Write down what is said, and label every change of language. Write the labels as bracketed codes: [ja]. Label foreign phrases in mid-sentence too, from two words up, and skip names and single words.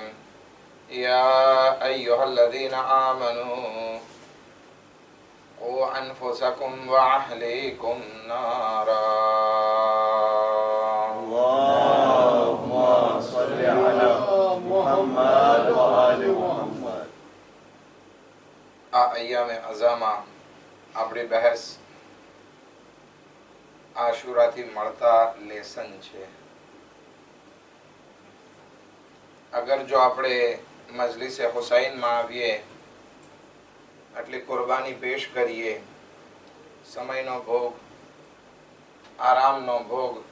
[ar] يا أيها الذين آمنوا قوا أنفسكم وأهليكم نارا. اللهم صل على محمد وآل محمد. [gu] આ અય્યામે અઝામાં આપણી બહેસ આશુરાથી મળતા લેસન છે. અગર જો આપણે મજલિસે હુસૈનમાં આવીએ, આટલી કુરબાની પેશ કરીએ, સમયનો ભોગ, આરામનો ભોગ,